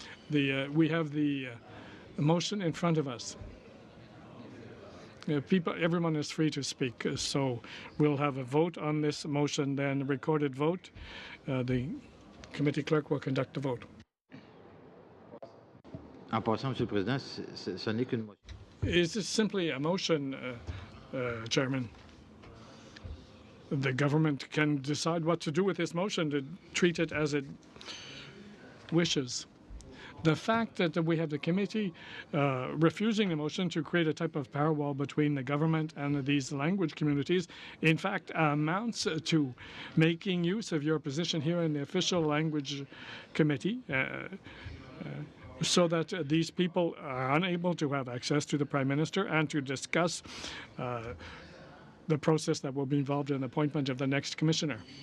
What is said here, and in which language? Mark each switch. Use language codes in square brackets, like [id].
[en] We have the motion in front of us. Everyone is free to speak, so we'll have a vote on this motion, then a recorded vote. The committee clerk will conduct the vote. [fr] En passant, Monsieur le Président, ce n'est qu'une motion. [en] Is this simply a motion, Chairman? The government can decide what to do with this motion, to treat it as it wishes. The fact that we have the committee refusing the motion to create a type of power wall between the government and these language communities, in fact, amounts to making use of your position here in the official language committee, so that these people are unable to have access to the Prime Minister and to discuss the process that will be involved in the appointment of the next commissioner.